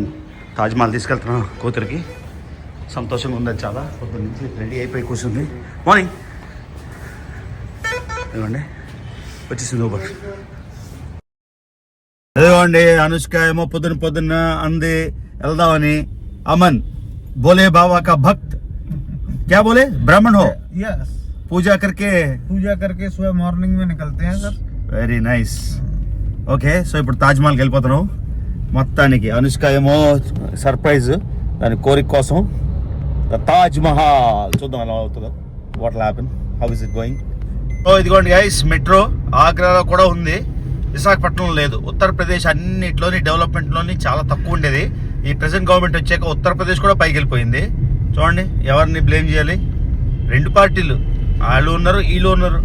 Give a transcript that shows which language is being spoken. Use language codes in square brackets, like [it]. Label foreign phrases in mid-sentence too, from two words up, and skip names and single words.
[te] తాజ్మహల్ తీసుకెళ్తున్నాం కూతురికి. సంతోషంగా ఉంది చాలా. పొద్దున్న నుంచి రెడీ అయిపోయి కూర్చుంది. మార్నింగ్ ఇదిగోండి వచ్చేసింది ఊబర్. ఇదిగోండి అనుష్క ఏమో పొద్దున్న అంది వెళ్దామని. [hi] अमन बोले बाबा का भक्त, क्या बोले ब्राह्मण हो? यस, पूजा करके सुबह मॉर्निंग में निकलते हैं सर. [en] very nice. [te] ఓకే, సో ఇప్పుడు తాజ్ మహల్కి వెళ్ళిపోతున్నాం. మొత్తానికి అనుష్క ఏమో సర్ప్రైజ్, దాని కోరిక కోసం తాజ్ మహల్. చూద్దాం ఎలా అవుతుందో, [en] what will happen, how is it going. [te] సో ఇదిగోండి గైస్, మెట్రో ఆగ్రాలో కూడా ఉంది, విశాఖపట్నంలో లేదు. ఉత్తరప్రదేశ్ అన్నిట్లోని డెవలప్మెంట్లోని చాలా తక్కువ ఉండేది. ఈ [en] present government [te] వచ్చాక ఉత్తరప్రదేశ్ కూడా పైకి వెళ్ళిపోయింది. చూడండి ఎవరిని బ్లేమ్ చేయాలి, 2 పార్టీలు, వాళ్ళు ఉన్నారు వీళ్ళు ఉన్నారు.